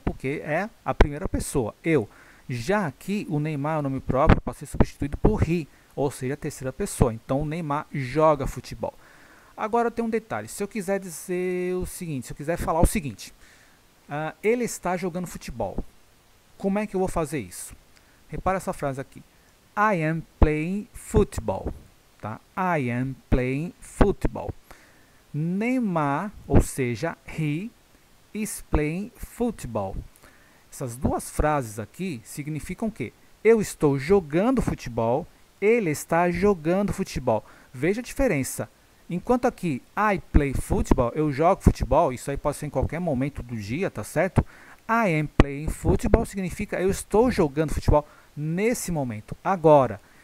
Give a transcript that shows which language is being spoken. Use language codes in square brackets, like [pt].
[pt] Porque é a primeira pessoa, eu. Já aqui, o Neymar, o nome próprio, pode ser substituído por he, ou seja, a terceira pessoa. Então, o Neymar joga futebol. Agora, tem um detalhe. Se eu quiser dizer o seguinte, se eu quiser falar o seguinte, ele está jogando futebol. Como é que eu vou fazer isso? Repara essa frase aqui. [en] I am playing football, tá? I am playing football. Neymar, [pt] ou seja, [en] he is playing football. [pt] Essas duas frases aqui significam que eu estou jogando futebol, ele está jogando futebol. Veja a diferença. Enquanto aqui [en] I play football, [pt] eu jogo futebol, isso aí pode ser em qualquer momento do dia, tá certo? [en] I am playing football [pt] significa eu estou jogando futebol nesse momento, agora.